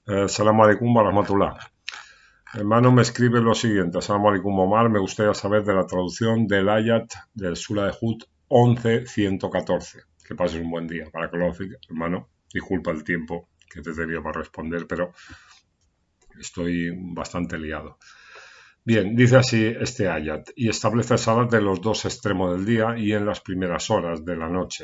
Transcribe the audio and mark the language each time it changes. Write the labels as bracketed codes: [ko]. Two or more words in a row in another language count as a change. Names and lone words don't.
[ar] سلام عليكم ورحمة الله. [es] Hermano me escribe lo siguiente. [ar] سلام عليكم [es] Omar, me gustaría saber de la traducción del ayat del Sura de Hud 11.114. Que pases un buen día. Para que lo hermano, disculpa el tiempo que te debía para responder, pero estoy bastante liado. Bien, dice así este ayat, y establece salat de los dos extremos del día y en las primeras horas de la noche.